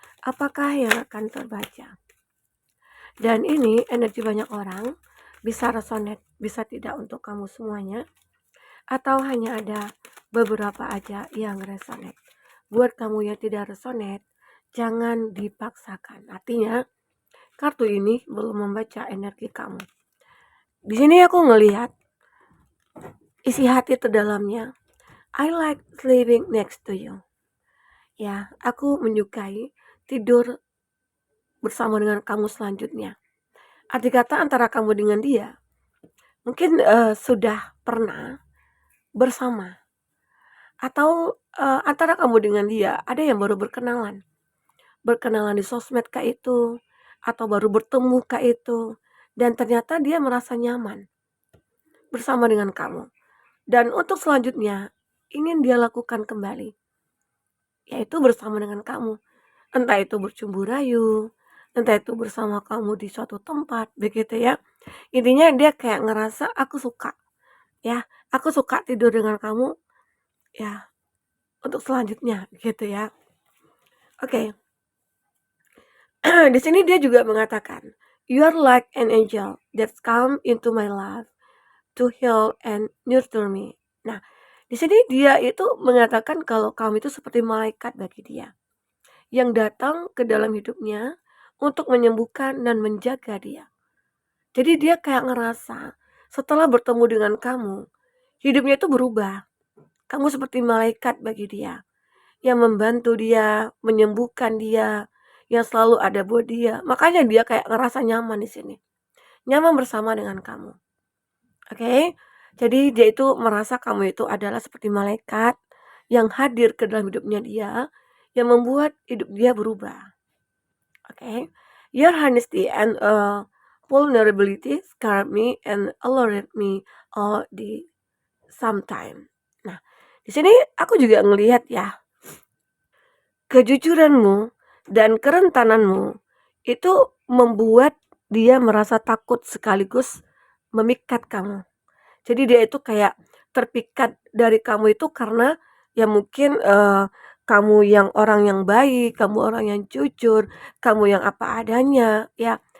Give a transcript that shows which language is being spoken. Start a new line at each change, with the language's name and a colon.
Indonesian: Apakah yang akan terbaca? Dan ini energi banyak orang, bisa resonate, bisa tidak untuk kamu semuanya, atau hanya ada beberapa aja yang resonate. Buat kamu yang tidak resonate, jangan dipaksakan. Artinya, kartu ini belum membaca energi kamu. Di sini aku ngelihat isi hati terdalamnya.
English: I like sleeping next to you.
Indonesian: Ya, aku menyukai tidur bersama dengan kamu selanjutnya. Arti kata antara kamu dengan dia, mungkin sudah pernah bersama, atau antara kamu dengan dia ada yang baru berkenalan di sosmed kah itu, atau baru bertemu kah itu, dan ternyata dia merasa nyaman bersama dengan kamu. Dan untuk selanjutnya ingin dia lakukan kembali, yaitu bersama dengan kamu. Entah itu bercumbu rayu, entah itu bersama kamu di suatu tempat, begitu ya. Intinya dia kayak ngerasa aku suka, ya, aku suka tidur dengan kamu, ya, untuk selanjutnya, gitu ya. Oke. Di sini dia juga mengatakan,
English: you are like an angel that's come into my life to heal and nurture me.
Indonesian: Nah, di sini dia itu mengatakan kalau kamu itu seperti malaikat bagi dia, yang datang ke dalam hidupnya untuk menyembuhkan dan menjaga dia. Jadi dia kayak ngerasa setelah bertemu dengan kamu, hidupnya itu berubah. Kamu seperti malaikat bagi dia, yang membantu dia, menyembuhkan dia, yang selalu ada buat dia. Makanya dia kayak ngerasa nyaman di sini. Nyaman bersama dengan kamu. Oke? Jadi dia itu merasa kamu itu adalah seperti malaikat yang hadir ke dalam hidupnya dia, yang membuat hidup dia berubah. Oke?
English: Your honesty and vulnerability scarred me and alerted me all the sometime.
Indonesian: Nah, di sini aku juga ngelihat ya, kejujuranmu dan kerentananmu itu membuat dia merasa takut sekaligus memikat kamu. Jadi dia itu kayak terpikat dari kamu itu karena ya mungkin kamu yang orang yang baik, kamu orang yang jujur, kamu yang apa adanya, ya.